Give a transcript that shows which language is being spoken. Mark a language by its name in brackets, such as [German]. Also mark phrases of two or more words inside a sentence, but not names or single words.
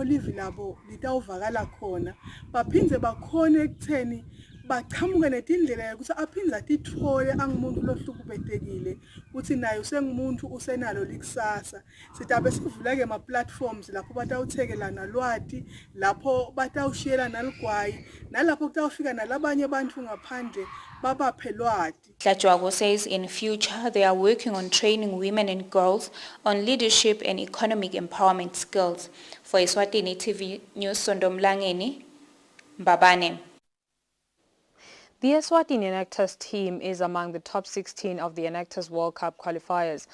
[Swati] live labo litawuvakala khona baphindze bakhone ekutheni bachamuke netindlela ukuthi aphindze atithole angumuntu lohlukubetekile ukuthi naye usengumuntu usenalo likusasa sitabe sivula ke ama platforms lapho batawuthekelana lwati lapho batawushiyela naligwayi nalapho kutawufika nalabanye abantu ngaphandle babaphe lwati. [English] Tlachwago says in future they are working on training women and girls on leadership and economic empowerment skills. For Eswatini TV News, Sondomlangeni, Mbabane. The Eswatini Enactors team is among the top 16 of the Enactors World Cup qualifiers.